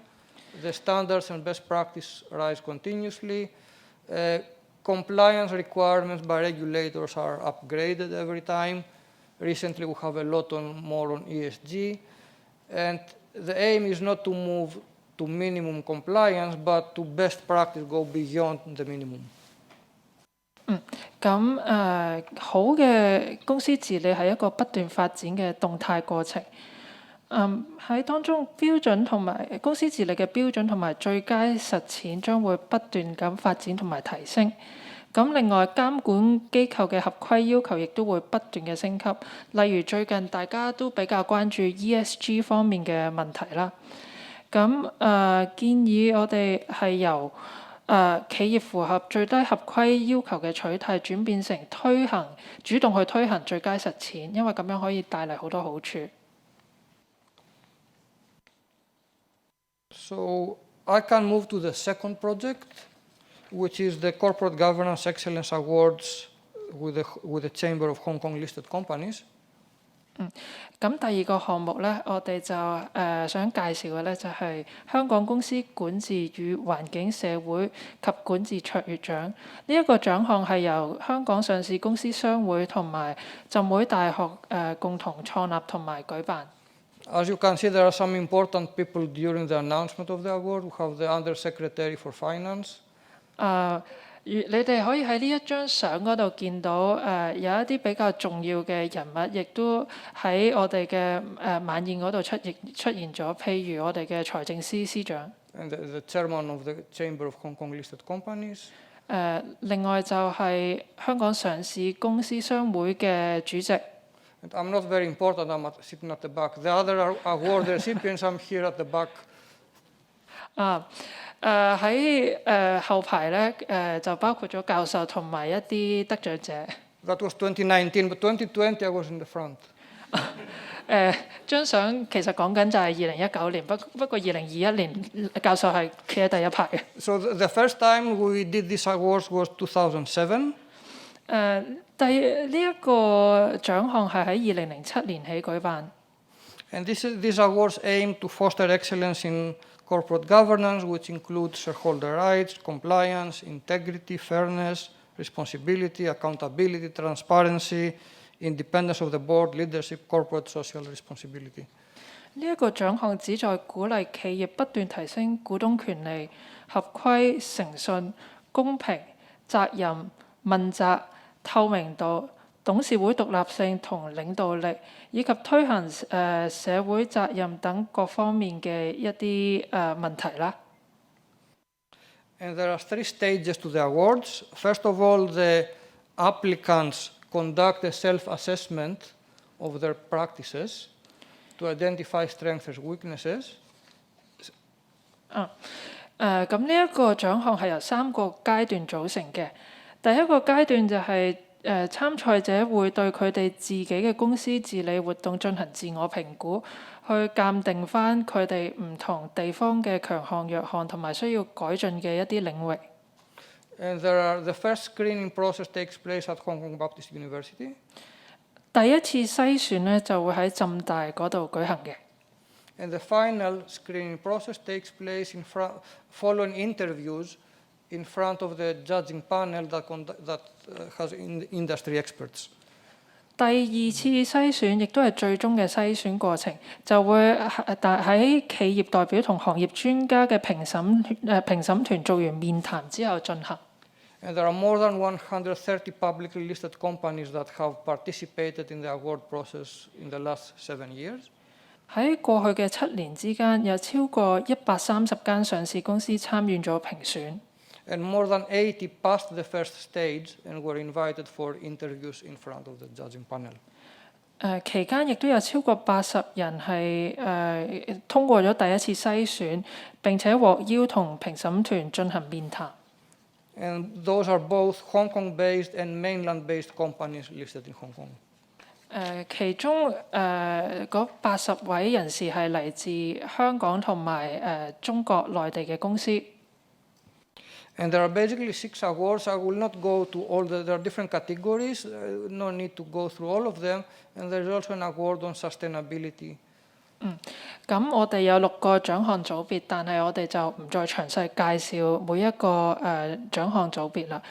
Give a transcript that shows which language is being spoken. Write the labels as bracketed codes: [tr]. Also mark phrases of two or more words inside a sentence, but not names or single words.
[en] The standards and best practice rise continuously. Compliance requirements by regulators are upgraded every time. Recently, we have a lot more on ESG. And the aim is not to move to minimum compliance, but to best practice go beyond the minimum. [yue] 好嘅公司治理係一個不斷發展嘅動態過程。喺當中標準同埋公司治理嘅標準同埋最佳實踐將會不斷咁發展同埋提升。咁另外監管機構嘅合規要求亦都會不斷嘅升級。例如最近大家都比較關注 ESG 方面嘅問題啦。咁建議我哋係由企業符合最低合規要求嘅取態轉變成主動去推行最佳實踐，因為咁樣可以帶嚟好多好處。 [en] So I can move to the second project, which is the Corporate Governance Excellence Awards with the Chamber of Hong Kong Listed Companies. [yue] 咁第二個項目咧，我哋就想介紹嘅咧就係香港公司管治與環境社會及管治卓越獎。呢一個獎項係由香港上市公司商會同埋浸會大學共同創立同埋舉辦。 [en] As you can see, there are some important people during the announcement of the award. We have the Undersecretary for Finance. [yue] 你哋可以喺呢一張相嗰度見到有一啲比較重要嘅人物，亦都喺我哋嘅晚宴嗰度出現咗。譬如我哋嘅財政司司長。 [en] And the chairman of the Chamber of Hong Kong Listed Companies. [yue] 另外就係香港上市公司商會嘅主席。 [en] And I'm not very important. I'm sitting at the back. The other award recipients, I'm here at the back. [yue] 喺後排咧就包括咗教授同埋一啲得獎者。 [en] That was 2019, but 2020 I was in the front. [yue] 張相其實講緊就係2019年，不過2021年教授係企喺第一排嘅。 [en] So the first time we did this awards was 2007. [yue] 呢一個獎項係喺2007年起舉辦。 [en] And these awards aim to foster excellence in corporate governance, which includes shareholder rights, compliance, integrity, fairness, responsibility, accountability, transparency, independence of the board, leadership, corporate social responsibility. [yue] 呢一個獎項旨在鼓勵企業不斷提升股東權利、合規、誠信、公平、責任、問責、透明度、 董事會獨立性同領導力，以及推行社會責任等各方面嘅一啲問題啦。 [en] And there are 3 stages to the awards. First of all, the applicants conduct a self-assessment of their practices to identify strengths and weaknesses. [yue] 咁呢一個獎項係由3個階段組成嘅。第一個階段就係參賽者會對佢哋自己嘅公司治理活動進行自我評估，去鑑定返佢哋唔同地方嘅強項弱項同埋需要改進嘅一啲領域。 [en] And the first screening process takes place at Hong Kong Baptist University. [yue] 第一次篩選呢就會喺浸大嗰度舉行嘅。 [en] And the final screening process takes place following interviews in front of the judging panel that has industry experts. [yue] 第二次篩選亦都係最終嘅篩選過程，就會喺企業代表同行業專家嘅評審團做完面談之後進行。 [en] And there are more than 130 publicly listed companies that have participated in the award process in the last 7 years. [yue] 喺過去嘅7年之間，有超過130間上市公司參與咗評選。 [en] And more than 80 passed the first stage and were invited for interviews in front of the judging panel. [yue] 期間亦都有超過80人係通過咗第一次篩選，並且獲邀同評審團進行面談。 [en] And those are both Hong Kong-based and mainland-based companies listed in Hong Kong. [yue] 其中嗰80位人士係嚟自香港同埋中國內地嘅公司。 [en] And there are basically 6 awards. I will not go to all there are different categories. No need to go through all of them. And there is also an award on sustainability. [yue] 咁我哋有6個獎項組別，但係我哋就唔再詳細介紹每一個獎項組別啦。